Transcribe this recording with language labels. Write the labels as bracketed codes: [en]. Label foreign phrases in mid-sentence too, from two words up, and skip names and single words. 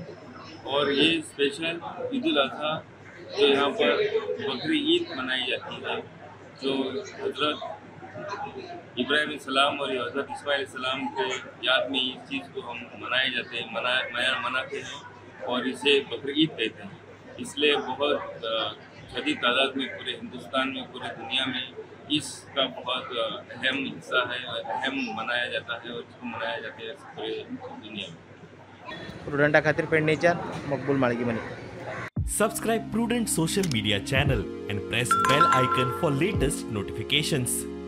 [hi] और ये स्पेशल ईद उल अज़हा जो यहाँ पर बकरी ईद मनाई जाती है, जो हज़रत इब्राहिम सलाम और हज़रत इस्माइल सलाम के याद में इस चीज़ को हम मनाते हैं और इसे बकरी ईद कहते हैं। इसलिए बहुत शदीद तादाद में पूरे हिंदुस्तान में पूरे दुनिया में इसका बहुत अहम हिस्सा है, अहम मनाया जाता है और इसको मनाया जाता है पूरे दुनिया में। [kok] प्रुडंटा खातीर पेडणेच्यान मकबूल माळगीमनी। [en] Subscribe Prudent social media channel and press bell icon for latest notifications.